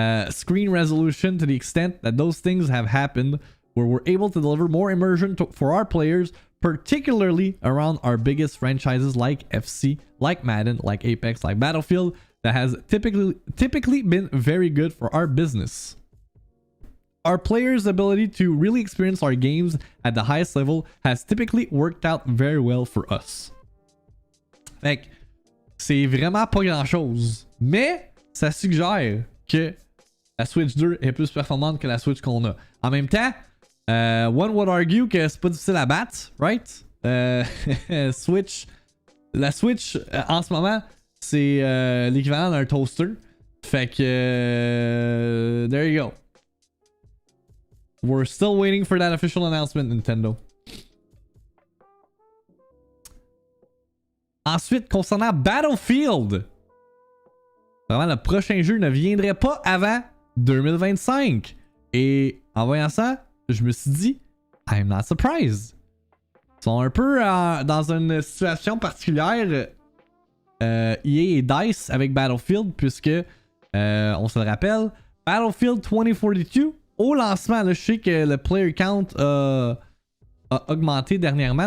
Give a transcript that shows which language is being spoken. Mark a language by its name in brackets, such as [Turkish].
[English] screen resolution, to the extent that those things have happened, where we're able to deliver more immersion for our players, particularly around our biggest franchises like FC, like Madden, like Apex, like Battlefield, that has typically been very good for our business. Our players' ability to really experience our games at the highest level has typically worked out very well for us. [French] Fait que c'est vraiment pas grand chose, mais ça suggère que la Switch 2 est plus performante que la Switch qu'on a. En même temps, [English] one would argue [French] que c'est pas difficile à battre, right? Switch, la Switch en ce moment, c'est l'équivalent d'un toaster. Fait que [English] there you go. We're still waiting for that official announcement, Nintendo. [French] Ensuite, concernant Battlefield, vraiment le prochain jeu ne viendrait pas avant 2025. Et en voyant ça, je me suis dit, [English] I'm not surprised. [French] Ils sont un peu dans une situation particulière, EA et DICE avec Battlefield, puisque, on se le rappelle, Battlefield 2042, au lancement, là, je sais que le player count a augmenté dernièrement.